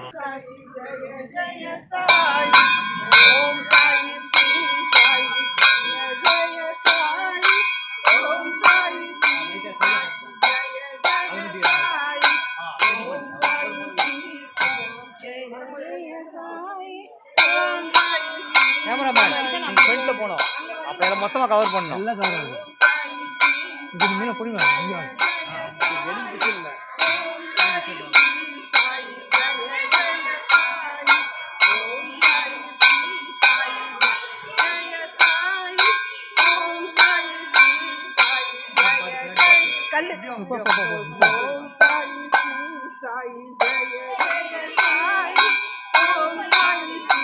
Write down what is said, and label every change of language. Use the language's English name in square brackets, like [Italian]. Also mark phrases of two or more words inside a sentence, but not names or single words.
[Hindi] जय जय साई ओम साई श्री साई जय साई ओम साई श्री साई जय जय साई ओम साई श्री जय साई ओम साई [Tamil] கேமராமேன் நீங்க ஃப்ரண்ட்ல போணும் அப்ப எல்லாம் மொத்தமா கவர் பண்ணனும் எல்லாம் கவர் ஆகும் இது மீன புடிங்க இங்க வெளியிட்டு இல்ல [Hindi] कल ओम साई श्री साई जय जय साई ओम साई